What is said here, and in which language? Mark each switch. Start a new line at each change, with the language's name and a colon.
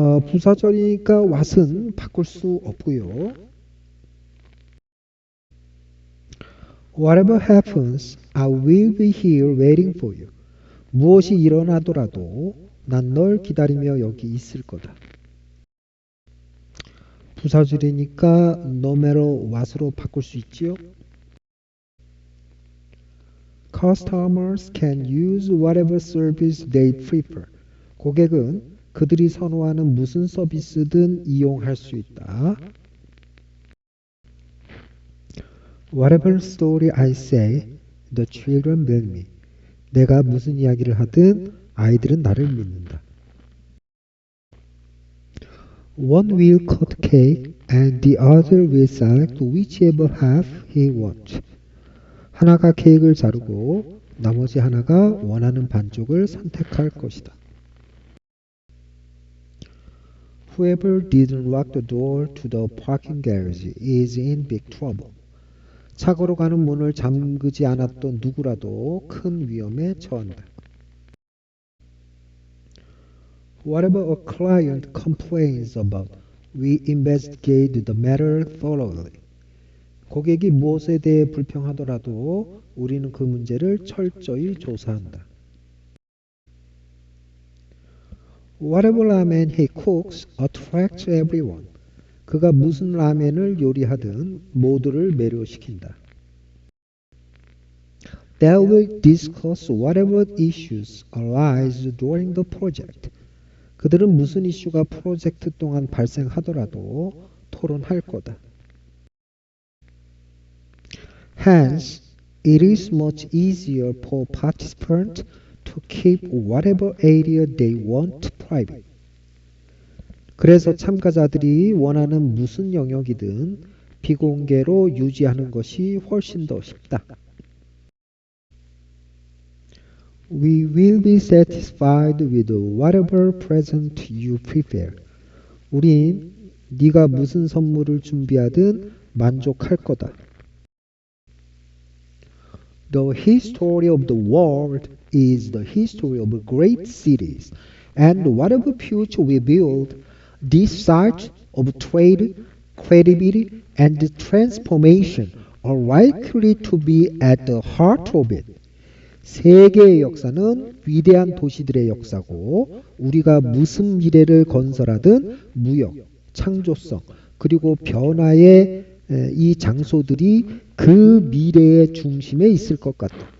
Korean: 부사절이니까 what은 바꿀 수 없고요.
English: Whatever happens, I will be here waiting for you.
Korean: 무엇이 일어나더라도 난 널 기다리며 여기 있을 거다. 부사줄이니까 no matter what으로 바꿀 수 있지요.
English: Customers can use whatever service they prefer.
Korean: 고객은 그들이 선호하는 무슨 서비스든 이용할 수 있다.
English: Whatever story I say, the children will me.
Korean: 내가 무슨 이야기를 하든 아이들은 나를 믿는다.
English: One will cut cake and the other will select whichever half he wants.
Korean: 하나가 케이크를 자르고 나머지 하나가 원하는 반쪽을 선택할 것이다.
English: Whoever didn't lock the door to the parking garage is in big trouble.
Korean: 차고로 가는 문을 잠그지 않았던 누구라도 큰 위험에 처한다.
English: Whatever a client complains about, we investigate the matter thoroughly.
Korean: 고객이 무엇에 대해 불평하더라도 우리는 그 문제를 철저히 조사한다.
English: Whatever ramen he cooks attracts everyone.
Korean: 그가 무슨 라멘을 요리하든 모두를 매료시킨다.
English: They will discuss whatever issues arise during the project.
Korean: 그들은 무슨 이슈가 프로젝트 동안 발생하더라도 토론할 거다.
English: Hence, it is much easier for participants to keep whatever area they want private.
Korean: 그래서 참가자들이 원하는 무슨 영역이든 비공개로 유지하는 것이 훨씬 더 쉽다.
English: We will be satisfied with whatever present you prepare.
Korean: 우린 네가 무슨 선물을 준비하든 만족할 거다.
English: The history of the world is the history of great cities, and whatever future we build, these sites of trade, credibility, and transformation are likely to be at the heart of it.
Korean: 세계의 역사는 위대한 도시들의 역사고 우리가 무슨 미래를 건설하든 무역, 창조성, 그리고 변화의 이 장소들이 그 미래의 중심에 있을 것 같다.